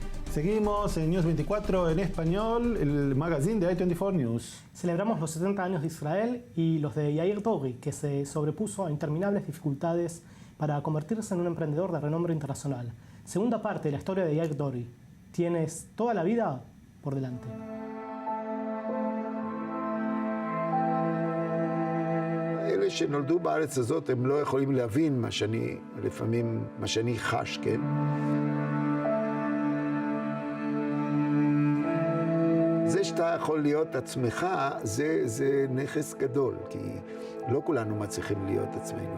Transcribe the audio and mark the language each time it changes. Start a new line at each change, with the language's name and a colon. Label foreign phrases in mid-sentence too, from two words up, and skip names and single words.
Spanish: Seguimos en News 24 en español, el magazine de I24 News. Celebramos los 70 años de Israel y los de Yair Dori, que se sobrepuso a interminables dificultades para convertirse en un emprendedor de renombre internacional. Segunda parte de la historia de Yair Dori. Tienes toda la vida por delante.
Hebrew: אלה שנולדו בארץ הזאת, הם לא יכולים להבין לפעמים מה שאני חש, כן? זה שאתה יכול להיות עצמך, זה נכס גדול, כי לא כולנו מצליחים להיות עצמנו.